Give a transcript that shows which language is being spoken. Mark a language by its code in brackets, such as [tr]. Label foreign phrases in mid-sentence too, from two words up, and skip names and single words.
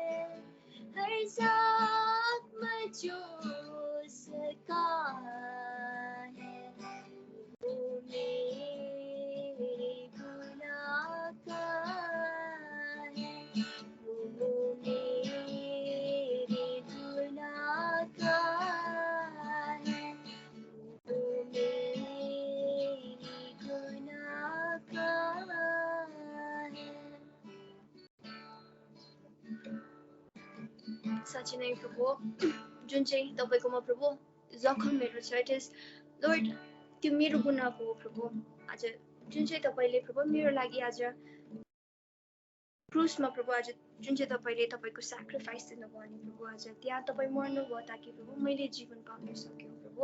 [hi] हर ज़ख्म जो उसका है, वो मेरे गुनाहगार है, वो मेरे गुनाहगार है, वो मेरे गुनाहगार है। [ne] साँच्चै नै प्रभु, जुन चाहिँ तपाईकोमा प्रभु जखमहरू छ, [en] It is Lord [ne] त्यो मेरो गुनाहको हो प्रभु। आज जुन चाहिँ तपाईले प्रभु मेरो लागि आज क्रुसमा प्रभु आज जुन चाहिँ तपाईले तपाईको स्याक्रिफाइस दिनुभयो नि प्रभु, आज त्यहाँ तपाईँ मर्नुभयो ताकि प्रभु मैले जीवन पाउन सक्यो प्रभु।